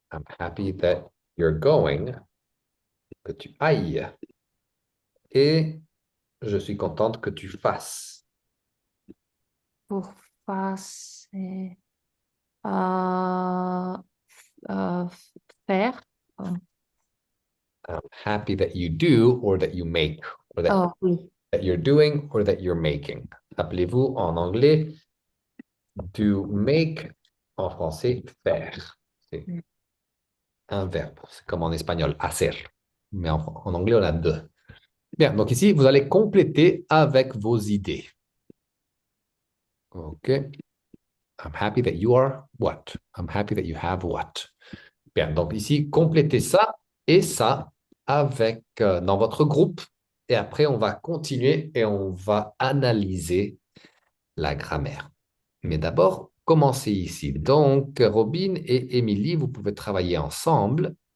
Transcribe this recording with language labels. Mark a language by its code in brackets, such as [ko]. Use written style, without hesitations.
[en] I'm happy that you're going. [fr] Que tu ailles. Et je suis contente que tu fasses. Pour faire, c'est euh, euh, faire. [en] I'm happy that you do or that you make, or [fr] Oh, oui. [en] that you're doing or that you're making. [fr] Rappelez-vous, en anglais, to make, en français, faire. C'est un verbe. C'est comme en espagnol, hacer. Mais en anglais, on a deux. Bien, donc ici, vous allez compléter avec vos idées. OK. [en] I'm happy that you are what? I'm happy that you have what? [fr] Bien, donc ici, complétez ça et ça avec dans votre groupe. Et après, on va continuer et on va analyser la grammaire. Mais d'abord, commencez ici. Donc, Robin et Émilie, vous pouvez travailler ensemble.